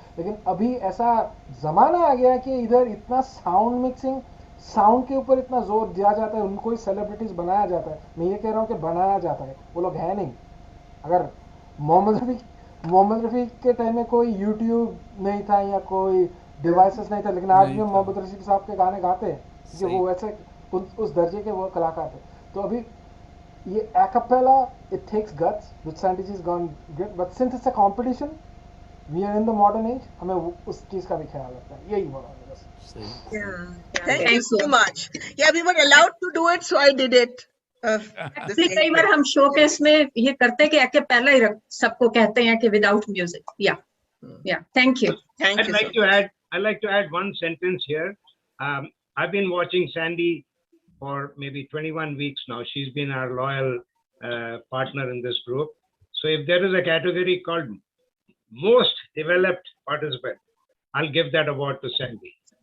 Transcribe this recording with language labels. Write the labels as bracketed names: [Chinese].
[Hindi] लेकिन अभी ऐसा ज़माना आ गया है कि इधर इतना साउंड मिक्सिंग, साउंड के ऊपर इतना जोर दिया जाता है, उनको ही सेलिब्रिटीज़ बनाया जाता है. मैं ये कह रहा हूँ कि बनाया जाता है, वो लोग हैं नहीं. अगर मोहम्मद रफ़ी के टाइम में कोई यूट्यूब नहीं था या कोई डिवाइसेस नहीं था, लेकिन आज भी मोहम्मद रफ़ी साहब के गाने गाते हैं, क्योंकि वो वैसे उस दर्जे के वो कलाकार थे. तो अभी ये [English] acapella, it takes guts, which Sandy has gone good, but since it's a competition, we are in the modern age, [Hindi] हमें उस चीज का भी ख्याल रखना है. यही बोला है बस. [English] Thank you so much. Yeah, we were allowed to do it, so I did it. [Hindi] कई बार हम शोकेस में ये करते हैं कि acapella ही सबको कहते हैं कि [English] without music. Yeah. Thank you. I'd like to add one sentence here. I've been watching Sandy for maybe 21 weeks now. She's been our loyal partner in this group. So if there is a category called most developed participant, I'll give that award to Sandy.